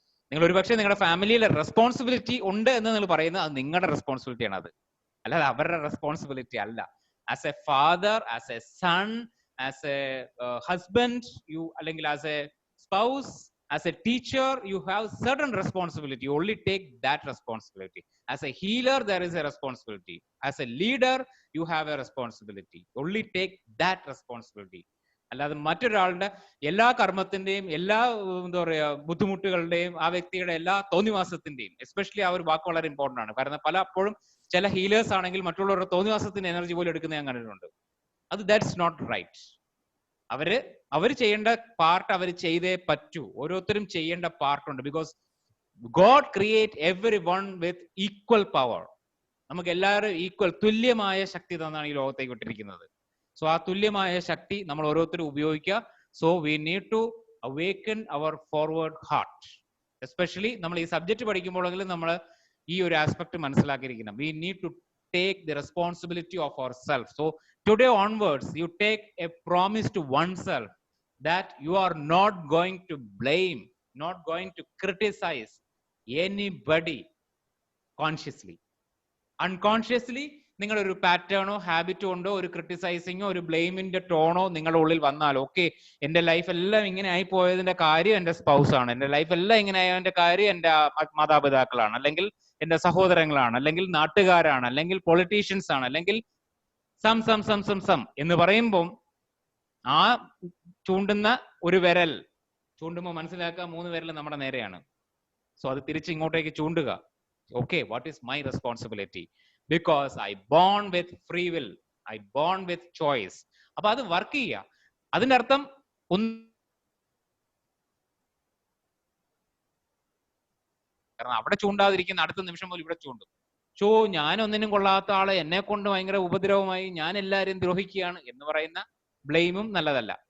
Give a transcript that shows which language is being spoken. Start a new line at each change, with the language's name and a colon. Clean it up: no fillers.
Malayalam: നിങ്ങൾ ഒരുപക്ഷെ നിങ്ങളുടെ ഫാമിലിയിലെ റെസ്പോൺസിബിലിറ്റി ഉണ്ട് എന്ന് നിങ്ങൾ പറയുന്നത് അത് നിങ്ങളുടെ റെസ്പോൺസിബിലിറ്റി ആണ്, അത് അല്ലാതെ അവരുടെ റെസ്പോൺസിബിലിറ്റി അല്ല.
English: As a father, as a son, as a husband, you അല്ലെങ്കിൽ as a spouse, as a teacher you have certain responsibility. You only take that responsibility. As a healer there is a responsibility. As a leader you have a responsibility. Only take that responsibility.
Malayalam: അല്ലാതെ മറ്റൊരാളുടെ എല്ലാ കർമ്മത്തിന്റെയും എല്ലാ എന്താ പറയാ ബുദ്ധിമുട്ടുകളുടെയും ആ വ്യക്തിയുടെ എല്ലാ തോന്നിവാസത്തിന്റെയും, especially ആ ഒരു വാക്ക് വളരെ ഇമ്പോർട്ടന്റ് ആണ്. കാരണം പലപ്പോഴും ചില ഹീലേഴ്സ് ആണെങ്കിൽ മറ്റുള്ളവരുടെ തോന്നിവാസത്തിന്റെ എനർജി പോലും എടുക്കുന്ന ഞാൻ കണ്ടിട്ടുണ്ട്. അത്
English: That's not right.
Malayalam: അവര് ചെയ്യേണ്ട പാർട്ട് അവർ ചെയ്തേ പറ്റൂ. ഓരോരുത്തരും ചെയ്യേണ്ട പാർട്ടുണ്ട്.
English: Because God create everyone with equal power.
Malayalam: നമുക്ക് എല്ലാവരും ഈക്വൽ തുല്യമായ ശക്തി തന്നാണ് ഈ ലോകത്തേക്ക് വിട്ടിരിക്കുന്നത്. സോ ആ തുല്യമായ ശക്തി നമ്മൾ ഓരോരുത്തരും ഉപയോഗിക്കുക.
English: So we need to awaken our forward heart.
Malayalam: Especially നമ്മൾ ഈ സബ്ജക്ട് പഠിക്കുമ്പോഴെങ്കിലും നമ്മൾ ഈ ഒരു ആസ്പെക്ട് മനസ്സിലാക്കിയിരിക്കണം.
English: We need to take the responsibility of ourselves. So today onwards you take a promise to oneself that you are not going to blame, not going to criticize anybody consciously.
Malayalam: Unconsciously നിങ്ങളുടെ ഒരു പാറ്റേണോ ഹാബിറ്റോ ഉണ്ടോ, ഒരു ക്രിട്ടിസൈസിങ്ങോ ഒരു ബ്ലെയിമിന്റെ ടോണോ നിങ്ങളുടെ ഉള്ളിൽ വന്നാൽ, okay എന്റെ life എല്ലാം ഇങ്ങനെ ആയി പോയതിന്റെ കാര്യം എന്റെ സ്പൗസ് ആണ്, എന്റെ ലൈഫ് എല്ലാം ഇങ്ങനെ ആയതിന്റെ കാര്യം എന്റെ മാതാപിതാക്കളാണ്, അല്ലെങ്കിൽ എന്റെ സഹോദരങ്ങളാണ്, അല്ലെങ്കിൽ നാട്ടുകാരാണ്, അല്ലെങ്കിൽ പൊളിറ്റീഷ്യൻസ് ആണ്, അല്ലെങ്കിൽ സം എന്ന് പറയുമ്പോൾ ആ ചൂണ്ടുന്ന ഒരു വിരൽ ചൂണ്ടുമ്പോൾ മനസ്സിലാക്കുക 3 വിരൽ നമ്മുടെ നേരെയാണ്. സോ അത് തിരിച്ച് ഇങ്ങോട്ടേക്ക് ചൂണ്ടുക. Okay,
English: What is my responsibility? Because I born with free will, I born with choice.
Malayalam: അപ്പൊ അത് വർക്ക് ചെയ്യുക. അതിന്റെ അർത്ഥം കാരണം അവിടെ ചൂണ്ടാതിരിക്കുന്ന അടുത്ത നിമിഷം പോലും ഇവിടെ ചൂണ്ടും. ഞാൻ ഒന്നിനും കൊള്ളാത്ത ആള്, എന്നെ കൊണ്ട് ഭയങ്കര ഉപദ്രവമായി, ഞാൻ എല്ലാവരും ദ്രോഹിക്കുകയാണ് എന്ന് പറയുന്ന ബ്ലെയിമും നല്ലതല്ല.